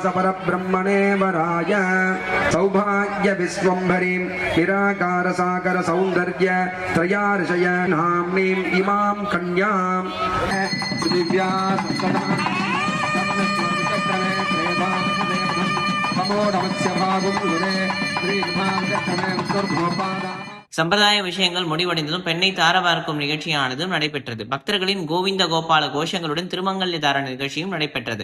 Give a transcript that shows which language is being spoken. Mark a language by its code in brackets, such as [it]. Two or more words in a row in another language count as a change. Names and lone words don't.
[sa] परब्रह्मणे वराय सौभाग्य विश्वंभरीं निराकार सागर सौंदर्य त्रयार्षय नाम्नीं इमां कन्यां दिव्या [ta] சம்பிரதாய விஷயங்கள் முடிவடைந்ததும் பெண்ணை தாரவார்க்கும் நிகழ்ச்சியானதும் நடைபெற்றது. பக்தர்களின் கோவிந்த கோபால கோஷங்களுடன் திருமங்கல்ய தாரண நிகழ்ச்சியும் நடைபெற்றது.